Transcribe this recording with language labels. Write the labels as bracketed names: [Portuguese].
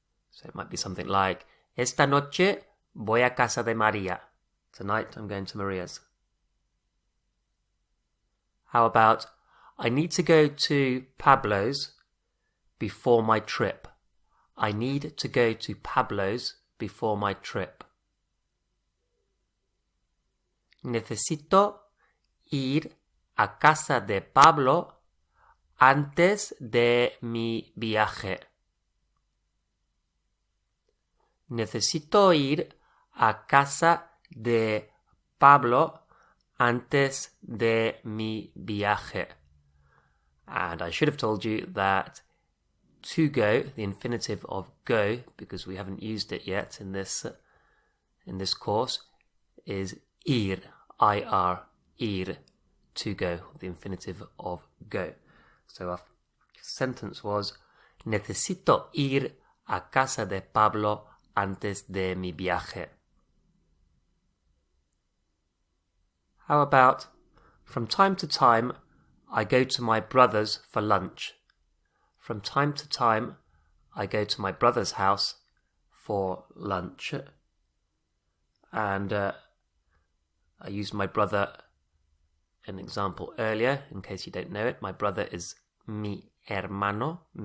[English] So it might be something like, [Spanish] esta noche voy a casa de María. [English] Tonight I'm going to Maria's. How about, I need to go to Pablo's before my trip. I need to go to Pablo's before my trip. [Spanish] Necesito ir a casa de Pablo antes de mi viaje. Necesito ir a casa de Pablo antes de mi viaje. [English] And I should have told you that to go, the infinitive of go, because we haven't used it yet in this course, is ir, ir, ir, to go, the infinitive of go. So our sentence was, [Spanish] necesito ir a casa de Pablo antes de mi viaje. [English] How about, from time to time, I go to my brother's for lunch. From time to time, I go to my brother's house for lunch. And I used my brother, an example earlier, in case you don't know it. My brother is [Spanish] mi hermano.